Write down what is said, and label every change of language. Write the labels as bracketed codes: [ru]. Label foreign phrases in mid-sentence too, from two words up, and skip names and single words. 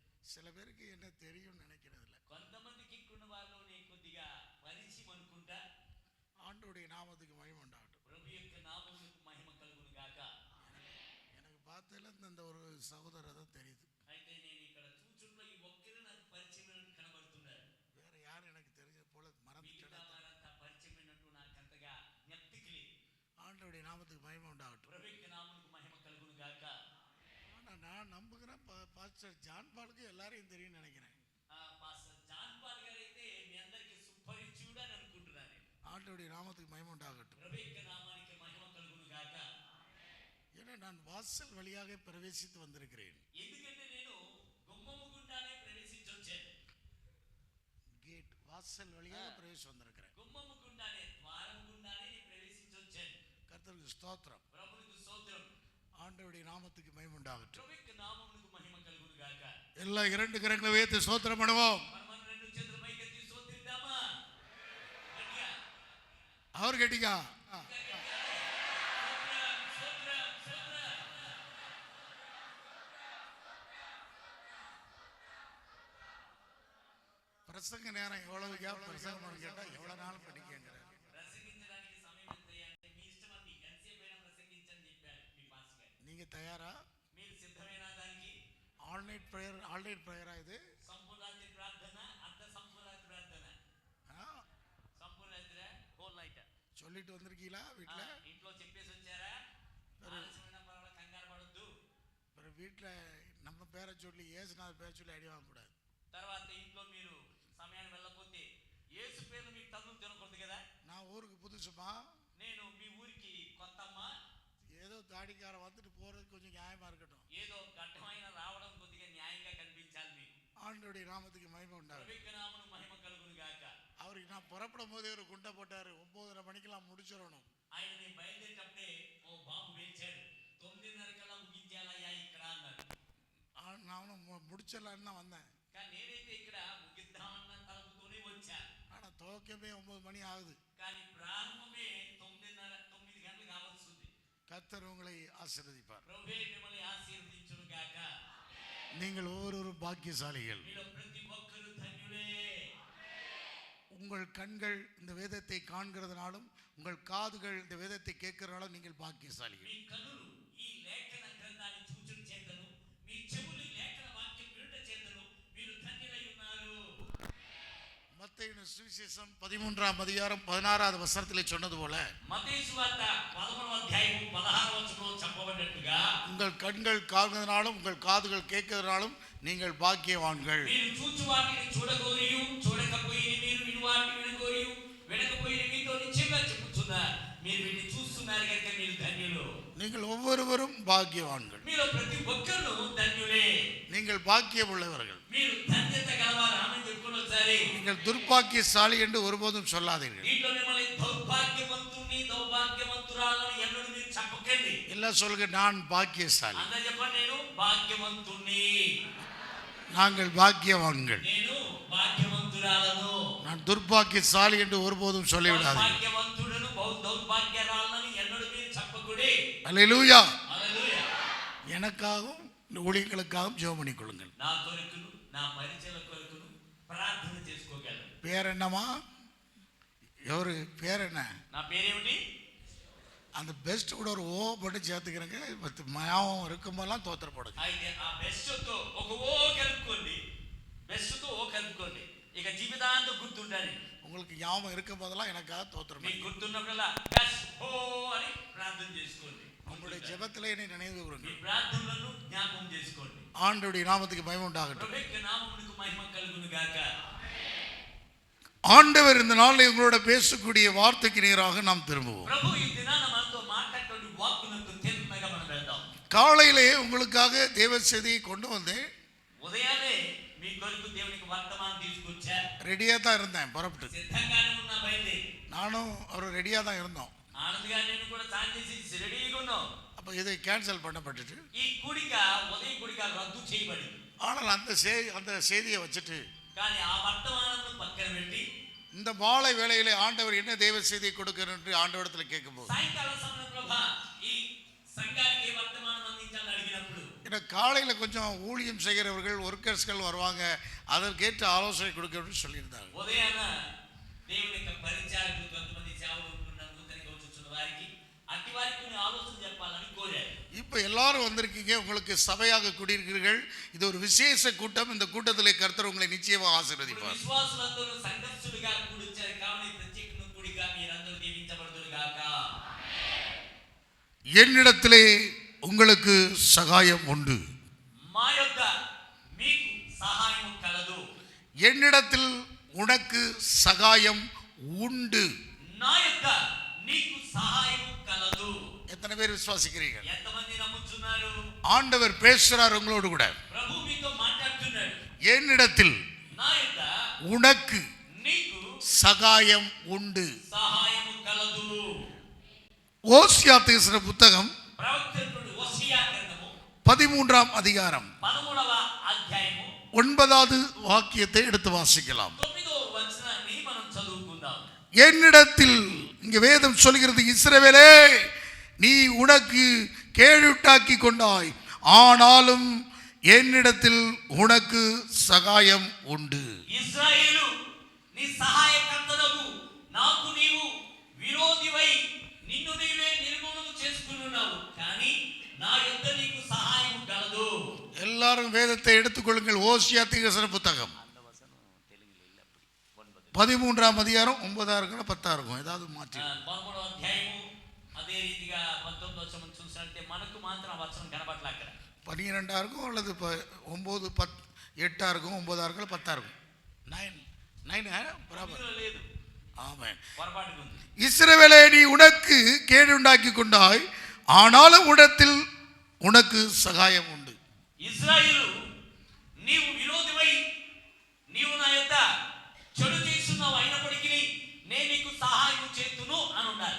[ta] சில பேருக்கு என்ன தெரியும்னு நினைக்கிறது இல்லை. [te] కొంతమందికి ఇక్కడున్న వారిలోనే కొద్దిగా పరిచయం అనుకుంటా. [ta] ஆண்டவருடைய நாமத்துக்கு மகிமை உண்டாகட்டும். [te] ప్రభు యొక్క నామమునకు మహిమ కలుగును గాక. [ta] எனக்கு பார்த்ததுல இந்த ஒரு சகோதரர் தான் தெரியுது. [te] అయితే నేను ఇక్కడ చూచున్న ఈ ఒక్కరే నాకు పరిచయమైనట్టు కనబడుతున్నారు. [ta] வேற யாரும் எனக்கு தெரிஞ்ச போல மறந்துட்டேன். [te] వారంతా పరిచయమైనట్టు నాకు అంతగా జ్ఞప్తికి లేదు. [ta] ஆண்டவருடைய நாமத்துக்கு மகிமை உண்டாகட்டும். [te] ప్రభు యొక్క నామమునకు మహిమ కలుగును గాక. [ta] நான் நம்புகிறேன் பாஸ்டர் ஜான் பாலுக்கு எல்லாரையும் தெரியும் நினைக்கிறேன். [te] பாஸ்டர் ஜான் பால் గారు అయితే మీ అందరికీ సుపరిచితుడు అని అనుకుంటున్నాను. [ta] ஆண்டவருடைய நாமத்துக்கு மகிமை உண்டாகட்டும். [te] ప్రభు యొక్క నామానికి మహిమ కలుగును గాక. [ta] ஏன்னா நான் வாசல் வழியாக பிரவேசித்து வந்திருக்கிறேன். [te] ఎందుకంటే నేను గుమ్మము గుండానే ప్రవేశించొచ్చాను. [ta] கேட் வாசல் வழியாக பிரவேசித்து வந்திருக்கிறேன். [te] గుమ్మము గుండానే ద్వారం గుండానే నేను ప్రవేశించొచ్చాను. [ta] கர்த்தருக்கு ஸ்தோத்திரம். [te] ప్రభువుకు స్తోత్రం. [ta] ஆண்டவருடைய நாமத்துக்கு மகிமை உண்டாகட்டும். [te] ప్రభు యొక్క నామమునకు మహిమ కలుగును గాక. [ta] எல்லா இரண்டு கரங்களை உயர்த்தி ஸ்தோத்திரம் பண்ணுவோம். [te] మనం రెండు చేతుల పైకెత్తి స్తోత్రిద్దామా? గట్టిగా. [ta] அவர் கட்டிக்கா. பிரசங்க நேரம் எவ்வளவு கேப் பிரசங்கம் கேட்டா எவ்வளவு நாள் படிக்கங்கிறார். [te] ప్రసంగించడానికి సమయం ఎంత అంటే మీ ఇష్టం అండి. ఎంతసేపైనా ప్రసంగించని చెప్పారు మీ పాస్ గారు. [ta] நீங்க தயாரா? [te] మీరు సిద్ధమేనా దానికి? [en] all night prayer [ta] இது? [te] సంపూర్ణాతి ప్రార్థన, అర్ధ సంపూర్ణాతి ప్రార్థన. సంపూర్ణాతి [en] whole night [ta] சொல்லிட்டு வந்திருக்கீங்களா வீட்டுல? [te] ఇంట్లో చెప్పేసి వచ్చారా? ఆలస్యమైన పర్వాలేదు, కంగారు పడొద్దు. [ta] வீட்டுல நம்ம பேரை சொல்லி ஏசுநாதர் பேரை சொல்லி அடி வாங்க கூடாது. [te] తర్వాత ఇంట్లో మీరు సమయాన్ని వెళ్ళకపోతే యేసు పేరు మీకు తన్ను తినకూడదు కదా. [ta] நான் ஊருக்கு புதுசுமா, [te] నేను మీ ఊరికి కొత్తమ్మా. [ta] ஏதோ தாடிக்கார வந்துட்டு போறது கொஞ்சம் நியாயமா இருக்கட்டும். [te] ఏదో ఘట్టమైన రావడం కొద్దిగా న్యాయంగా కనిపించాలి మీకు. [ta] ஆண்டவருடைய நாமத்துக்கு மகிமை உண்டாகும். [te] ప్రభువు నామమునకు మహిమ కలుగును గాక. [ta] அவருக்கு நான் புறப்படும் போதே ஒரு குண்டை போட்டாரு. 9:30 மணிக்கெல்லாம் முடிச்சிடணும். [te] ఆయన నేను బయలుదేరేటప్పుడే ఓ బాబు వేచాడు. 9:30 కల్లా ముగించాలయ్యా ఇక్కడ అన్నాడు. [ta] நானும் முடிச்சிடலான்னு தான் வந்தேன். [te] కానీ నేనైతే ఇక్కడ ముగిద్దామన్న తలపుతోనే వచ్చా. [ta] ஆனா துவக்கமே 9 மணி ஆகுது. [te] కానీ ప్రారంభమే 9 గంటలు కావస్తుంది. [ta] கர்த்தர் உங்களை ஆசீர்வதிப்பார். [te] ప్రభువే మిమ్మల్ని ఆశీర్వదించును గాక. [ta] நீங்கள் ஒவ்வொருவரும் பாக்கியசாலிகள். [te] మీలో ప్రతి ఒక్కరు ధన్యులే. [ta] உங்கள் கண்கள் இந்த வேதத்தை காண்கிறதுனாலும் உங்கள் காதுகள் இந்த வேதத்தை கேட்கிறதுனாலும் நீங்கள் பாக்கியசாலிகள். [te] మీ కన్నులు ఈ లేఖన గ్రంథాన్ని చూచుట చేతను, మీ చెవులు లేఖన వాక్యం వినుట చేతను మీరు ధన్యులై ఉన్నారు. [ta] மத்தேயு சுவிசேஷம் 13ஆம் அதிகாரம் 16வது வசனத்திலே சொன்னது போல [te] మత్తయి సువార్త 11వ అధ్యాయం 16వ వచనంలో చెప్పబడినట్టుగా [ta] உங்கள் கண்கள் காண்கிறதுனாலும் உங்கள் காதுகள் கேட்கிறதுனாலும் நீங்கள் பாக்கியவான்கள். [te] మీరు చూచు వాటిని చూడగోరియు, చూడకపోయిన మీరు విను వాటిని వినగోరియు, వినకపోయిన మీతో నిశ్చయంగా చెప్పుచున్నా మీరు వీటిని చూస్తున్నారు కనుక మీరు ధన్యులు. [ta] நீங்கள் ஒவ்வொருவரும் பாக்கியவான்கள். [te] మీలో ప్రతి ఒక్కరు ధన్యులే. [ta] நீங்கள் பாக்கியம் உள்ளவர்கள். [te] మీరు ధన్యత గలవారు. ఆమె చెప్పుకొని వచ్చారు. [ta] நீங்கள் துர்பாக்கியசாலி என்று ஒருபோதும் சொல்லாதீர்கள். [te] దీంట్లో మిమ్మల్ని దౌర్భాగ్యవంతుని దౌర్భాగ్యవంతురాలని ఎన్నడూ మీరు చెప్పకండి. [ta] எல்லாம் சொல்லுங்க, நான் பாக்கியசாலி. [te] అందరూ చెప్పండి, నేను భాగ్యవంతుణ్ణి. [ta] நாங்கள் பாக்கியவான்கள். [te] నేను భాగ్యవంతురాలను. [ta] நான் துர்பாக்கியசாலி என்று ஒருபோதும் சொல்லிவிடாதீர்கள். [te] భాగ్యవంతుడను దౌర్భాగ్యరాలని ఎన్నడూ మీరు చెప్పకుడి. [ta] அல்லேலூயா. [te] హల్లెలూయా. [ta] எனக்காகவும் இந்த ஊழியர்களுக்காகவும் ஜெபம் பண்ணிக் கொள்ளுங்கள். [te] నా కొరకును నా పరిచయ కొరకును ప్రార్థన చేసుకోగలను. [ta] பேர் என்னமா? ఎవరు பேர் என்ன? [te] నా పేరేమిటి? [ta] அந்த பெஸ்ட் கூட ஒரு ஓ போட்டு சேர்த்துக்கிறேங்க. ஞாபகம் இருக்கும்போதெல்லாம் தோத்திரப்படுங்க. [te] అయితే ఆ బెస్ట్ తో ఒక ఓ కలుపుకోండి. బెస్ట్ తో ఓ కలుపుకోండి. ఇక జీవితాంతం గుర్తుండాలి. [ta] உங்களுக்கு ஞாபகம் இருக்கும் போதெல்லாம் எனக்காக தோத்திரம். [te] మీకు గుర్తున్నప్పుడల్లా బెస్ట్ ఓ అని ప్రార్థన చేసుకోండి. [ta] உங்களுடைய ஜெபத்திலே என்னை நினைவு கூறுங்கள். [te] మీ ప్రార్థనలను జ్ఞాపకం చేసుకోండి. [ta] ஆண்டவருடைய நாமத்துக்கு மகிமை உண்டாகட்டும். [te] ప్రభువు యొక్క నామమునకు మహిమ కలుగును గాక. [ta] ஆண்டவர் இந்த நாளில் உங்களோட பேசக்கூடிய வார்த்தைக்கு நேராக நாம் திரும்புவோம். [te] ప్రభు ఈ దినాన మనతో మాట్లాడేటువంటి వాక్కునకు తిన్నగా మనం వెళ్దాం. [ta] காலையிலே உங்களுக்காக தேவ செய்தியை கொண்டு வந்தேன். [te] ఉదయాన్నే మీ కొరకు దేవునికి వర్తమానం తీసుకొచ్చా. [ta] ரெடியா தான் இருந்தேன் புறப்பட்டு. [te] సిద్ధంగానే ఉన్నా బయలుదేరి. [ta] நானும் அவர் ரெடியா தான் இருந்தோம். [te] ఆనంద్ గారు నేను కూడా ఛాన్స్ చేసి రెడీగా ఉన్నాం. [ta] அப்போ இதை கேன்சல் பண்ணப்பட்டுட்டு [te] ఈ కూడిక ఉదయం కూడిక రద్దు చేయబడింది. [ta] ஆனால் அந்த செய்தியை வச்சுட்டு [te] కానీ ఆ వర్తమానం పక్కన పెట్టి [ta] இந்த மாலை வேளையிலே ஆண்டவர் என்ன தேவ செய்தியை கொடுக்கிறார் என்று ஆண்டவரிடத்தில் கேட்கும்போது [te] సాయంకాల సమయంలో ఈ సంఘానికి వర్తమానం అందించాలని అడిగినప్పుడు [ta] ஏன்னா காலையில் கொஞ்சம் ஊழியம் செய்கிறவர்கள் ஒர்க்கர்ஸ்கள் வருவாங்க, அதற்கேற்ற ஆலோசனை கொடுக்க அப்படின்னு சொல்லியிருந்தாங்க. [te] ఉదయాన దేవుని యొక్క పరిచారకులు కొంతమంది సేవలు ఉంటున్నారు, నూతనంగా వచ్చుచున్న వారికి అట్టి వారికి కొన్ని ఆలోచన చెప్పాలని కోరారు. [ta] இப்போ எல்லாரும் வந்திருக்கீங்க, உங்களுக்கு சபையாக குடியிருக்கிறீர்கள். இது ஒரு விசேஷ கூட்டம். இந்த கூட்டத்திலே கர்த்தர் உங்களை நிச்சயமாக ஆசீர்வதிப்பார். [te] విశ్వాసులందరూ సంఘస్థులుగా కూడిచారు కావున ఈ ప్రత్యేకమైన కూడిక మీరందరూ దీవించబడుదురుగాక. [ta] என்னிடத்திலே உங்களுக்கு சகாயம் உண்டு. [te] మా యొక్క మీకు సహాయం కలదు. [ta] என்னிடத்தில் உனக்கு சகாயம் உண்டு. [te] నా యొక్క నీకు సహాయం కలదు. [ta] எத்தனை பேர் விசுவாசிக்கிறீர்கள்? [te] ఎంతమంది నమ్ముచున్నారు? [ta] ஆண்டவர் பேசுறார் உங்களோடு கூட. [te] ప్రభు మీతో మాట్లాడుతున్నాడు. [ta] என்னிடத்தில் [te] నా యొక్క [ta] உனக்கு [te] నీకు [ta] சகாயம் உண்டு. [te] సహాయం కలదు. [ta] ஓசியா பேசுற புத்தகம் [te] ప్రవక్తనుడు హోషేయ గ్రంథము [ta] 13ஆம் அதிகாரம் [te] 13వ అధ్యాయము [ta] 9வது வாக்கியத்தை எடுத்து வாசிக்கலாம். [te] 9వ వచనాన్ని మనం చదువుకుందాం. [ta] என்னிடத்தில், இங்க வேதம் சொல்கிறது, இஸ்ரவேலே நீ உனக்கு கேடுட்டாக்கி கொண்டாய், ஆனாலும் என்னிடத்தில் உனக்கு சகாயம் உண்டு. [te] ఇశ్రాయేలు నీ సహాయకర్తనగు నాకు నీవు విరోధివై నిన్ను నీవే నిర్మూలన చేసుకున్నావు, కానీ నా యొద్ద నీకు సహాయం కలదు. [ta] எல்லாரும் வேதத்தை எடுத்துக்கொள்ளுங்கள். ஓசியா தீர்க்கதரிசன புத்தகம் 13ஆம் அதிகாரம் 9ஆ இருக்கும் 10ஆ இருக்கும், ஏதாவது மாற்றி. [te] 13వ అధ్యాయము అదే రీతిగా 19వ వచనం చూసినట్టే మనకు మాత్రం వచనం కనబడట్ల. అక్కడ [ta] 12ஆ இருக்கும் அல்லது 9 10 8ஆ இருக்கும் 9ஆ இருக்கும் 10ஆ இருக்கும். 9 பராபர் [te] లేదు. [ta] ஆமென். [te] పొరపాటుగా ఉంది. [ta] இஸ்ரவேலே நீ உனக்கு கேடுண்டாக்கி கொண்டாய், ஆனாலும் உடத்தில் உனக்கு சகாயம் உண்டு. [te] ఇశ్రాయేలు నీవు విరోధివై నీవు నా యొక్క చెడు చేస్తున్నావు, అయినప్పటికీ నేను నీకు సహాయం చేస్తును అని ఉండాలి.